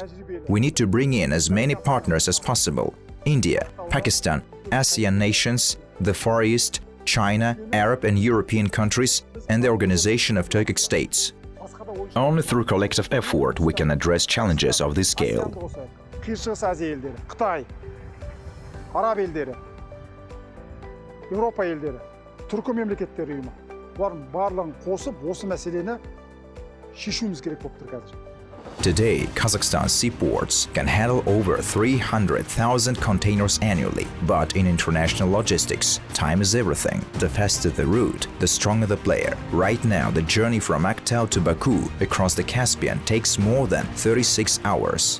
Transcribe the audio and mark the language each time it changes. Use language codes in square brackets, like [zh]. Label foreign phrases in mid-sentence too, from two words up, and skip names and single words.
[en] We need to bring in as many partners as possible: India, Pakistan, ASEAN nations, the Far East, China, Arab and European countries, and the Organization of Turkic States. Only through collective effort we can address challenges of this scale. [kk] Шығыс Азия елдері, Қытай, Араб елдері, Еуропа елдері, Түркі мемлекеттері ұйымы. Бұлардың барлығын қосып, осы мәселені шешуіміз керек болып тұр қазір. [en] Today, Kazakhstan's seaports can handle over 300,000 containers annually. But in international logistics, time is everything. The faster the route, the stronger the player. Right now, the journey from Aktau to Baku across the Caspian takes more than 36 hours.